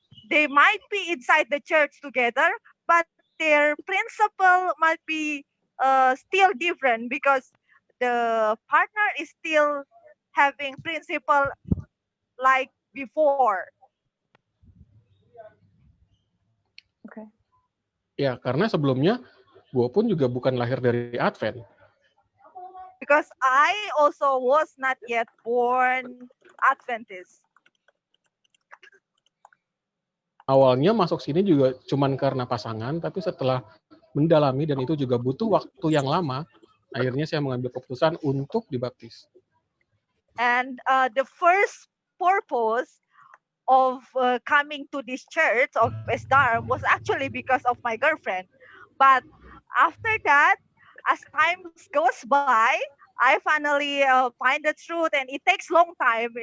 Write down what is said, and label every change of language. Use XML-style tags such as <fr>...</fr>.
<en>they might be inside the church together, but their principle might be still different because the partner is still having principle like before. Okay.</en> <id>Ya, karena sebelumnya gue pun juga bukan lahir dari Advent.</id> <en>Because I also was not yet born Adventist.</en> <id>Awalnya masuk sini juga cuman karena pasangan, tapi setelah mendalami dan itu juga butuh waktu yang lama, akhirnya saya mengambil keputusan untuk dibaptis.</id> <en>And the first purpose of coming to this church of Esdar was actually because of my girlfriend. But after that, as time goes by, I finally find the truth, and it takes long time.</en>